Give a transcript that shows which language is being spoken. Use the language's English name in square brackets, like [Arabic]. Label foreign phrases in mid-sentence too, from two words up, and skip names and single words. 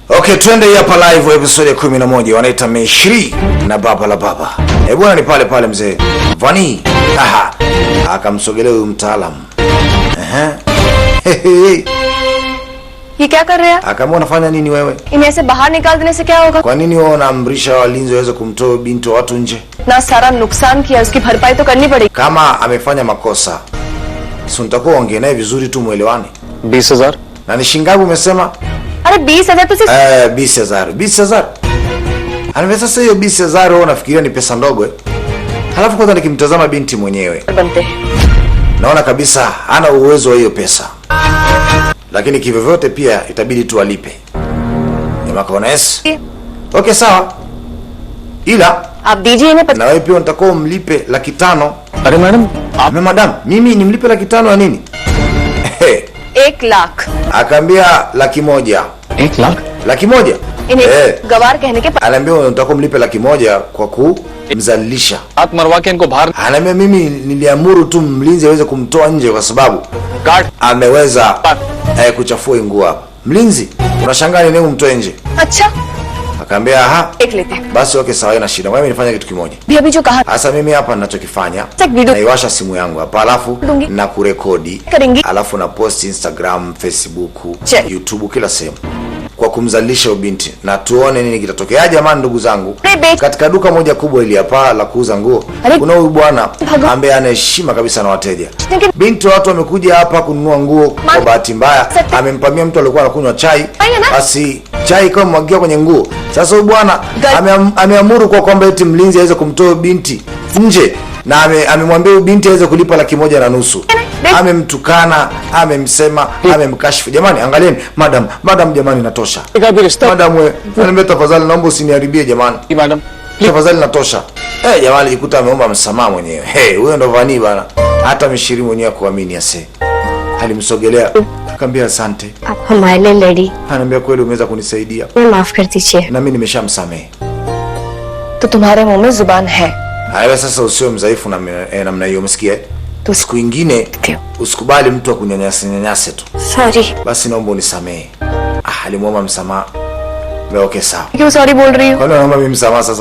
[Swahili] Okay, twende hapa live episode ya 11 wanaita Meshri na baba la baba. Bwana ni pale pale mzee Vani. Aha. Akamsogelea huyu mtaalamu. [Hindi] ये क्या कर रहे हैं? [Swahili] Akamwona unafanya nini wewe? [Hindi] इन्हें ऐसे बाहर निकाल देने से क्या होगा? [Swahili] Kwa nini wewe unaamrisha walinzi waweze kumtoa binti wa watu nje? [Hindi] ना सारा नुकसान किया, उसकी भरपाई तो करनी पड़ेगी. [Swahili] Kama amefanya makosa, si unatakuwa ongea naye vizuri tu muelewane. 20,000 Na ni shingapi umesema? [Hindi] अरे 20,000 तो सिर्फ [Swahili] 20,000. 20,000. Anaweza sasa hiyo 20,000 wewe unafikiria ni pesa ndogo eh? Halafu kwanza nikimtazama binti mwenyewe [Hindi] बनते. [Swahili] naona kabisa hana uwezo wa hiyo pesa. Lakini kivyovyote pia itabidi tu alipe. Jamaa kaona yes. Okay sawa. Ila [Hindi] आप दीजिए इन्हें [Swahili] na wewe pia unatakiwa umlipe 500,000. [Hindi] अरे मैडम आप [Swahili] Madam, mimi nimlipe 500,000 ya nini? [Hindi] 1 लाख. [Swahili] Akaambia 100,000. [Hindi] 1 लाख [Swahili] 100,000? [Hindi] इन्हें गवार कहने के [Swahili] Anaambia unatakiwa umlipe 100,000 kwa kumzalilisha. [Hindi] हाथ मरवा के इनको बाहर [Swahili] Anaambia mimi niliamuru tu mlinzi aweze kumtoa nje kwa sababu [Hindi] काट [Swahili] ameweza kuchafua nguo hapa. Mlinzi, unashangaa nini umtoe nje? [Hindi] अच्छा [Swahili] Akaambia aha. [Hindi] देख लेते हैं. [Swahili] Basi okay sawa, ina shida. Mimi nifanye kitu kimoja. [Hindi] भी अभी जो कहा [Swahili] Sasa mimi hapa ninachokifanya, video naiwasha simu yangu hapa alafu Dungi. na kurekodi. [Hindi] करेंगे. [Swahili] Alafu na post Instagram, Facebook, Check. YouTube kila sehemu. Kwa kumzalisha ubinti na tuone nini kitatokea. Jamani ndugu zangu, Bebe. katika duka moja kubwa ili hapa la kuuza nguo, [Hindi] Are- [Swahili] kuna huyu bwana Hago. ambaye ana heshima kabisa na wateja. Lakini- Binti watu wamekuja hapa kununua nguo, kwa bahati mbaya Sasa- amempamia mtu alikuwa anakunywa chai, Aya na- basi chai ikawa mwagia kwenye nguo. Sasa huyu bwana Ga- ameamuru kwa kwamba eti mlinzi aweze kumtoa binti nje na amemwambia huyu binti aweze kulipa 1,500,000. Amemtukana, amemsema, amemkashifu. Jamani angalieni, madam jamani natosha. [Hindi] का भी रिश्ता [Swahili] Madam wewe, niambie tafadhali naomba usiniharibie jamani. [Hindi] की मैडम [Swahili] Tafadhali natosha. Jamani jikuta ameomba msamaha mwenyewe. Huyo ndo Vani bana. Hata Mishiri mwenyewe kuamini ase. Alimsogelea, akamwambia asante. [Hindi] आप हमारे लिए लड़ी, [Swahili] Ananiambia kweli umeweza kunisaidia. [Hindi] मैं माफ कर दीजिए. [Swahili] Na mimi nimeshamsamehe. [Hindi] तो तुम्हारे मुंह में जुबान है. [Swahili] Haya sasa usiwe mdhaifu namna hiyo umesikia? Tu Siku nyingine usikubali mtu akunyanyase tu. [Hindi] सॉरी. [Swahili] Basi naomba unisamehe. Alimuomba msamaha. Okay sawa. [Hindi] क्यों सॉरी बोल रही हो? [Swahili] Kwa nini naomba mimi msamaha sasa?